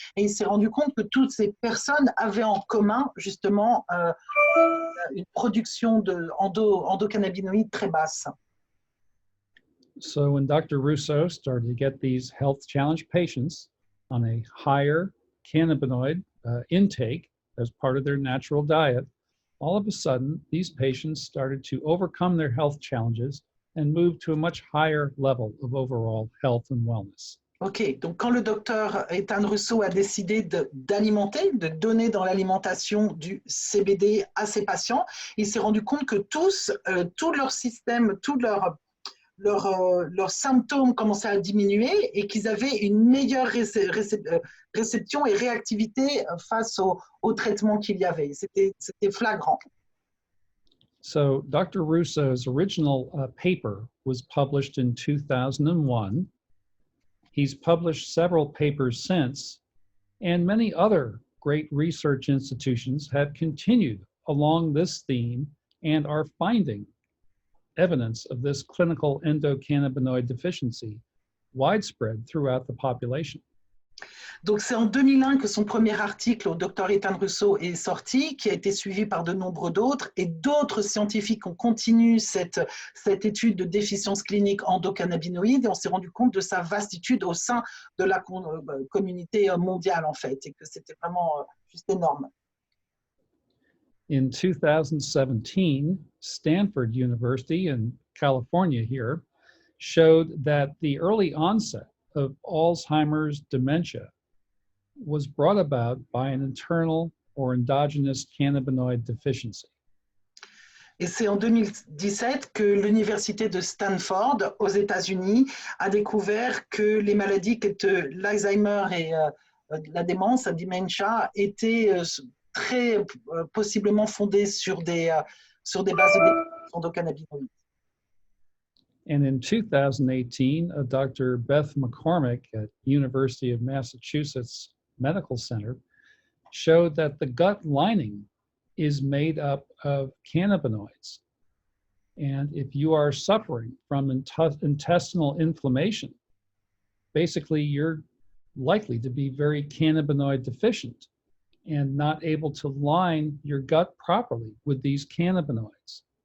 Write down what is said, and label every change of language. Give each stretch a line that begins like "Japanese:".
French: Et il s'est rendu compte que toutes ces personnes avaient en commun justement une production d'endocannabinoïdes très basse.
English: So when Dr. Russo started to get these health challenge patients on a higher cannabinoid intake as part of their natural diet, all of a sudden, these patients started to overcome their health challenges and move to a much higher level of overall health and wellness.
French: Ok, donc quand le docteur Ethan Russo a décidé d'alimenter, de donner dans l'alimentation du CBD à ses patients, il s'est rendu compte que tout leur système, tous leurs symptômes commençaient à diminuer et qu'ils avaient une meilleure réception et réactivité face au traitement qu'il y avait. C'était flagrant.
English: So Dr. Russo's original paper was published in 2001. He's published several papers since, and many other great research institutions have continued along this theme and are finding evidence of this clinical endocannabinoid deficiency widespread throughout the population.
French: Donc c'est en 2001 que son premier article au Dr Ethan Russo est sorti, qui a été suivi par de nombreux d'autres, et d'autres scientifiques ont continué cette étude de déficience clinique endocannabinoïde, et on s'est rendu compte de sa vastitude au sein de la communauté mondiale en fait, et que c'était vraiment juste énorme.
English: In 2017, Stanford University in California here showed that the early onset of Alzheimer's dementia was brought about by an internal or endogenous cannabinoid deficiency.
French: Et c'est en 2017 que l'université de Stanford aux États-Unis a découvert que les maladies que l'Alzheimer et la démence, la dementia, étaient très possiblement fondées sur des bases endocannabinoïdes.
English: And in 2018, Dr. Beth McCormick at University of Massachusetts Medical Center showed that the gut lining is made up of cannabinoids. And if you are suffering from intestinal inflammation, basically you're likely to be very cannabinoid deficient and not able to line your gut properly with these cannabinoids.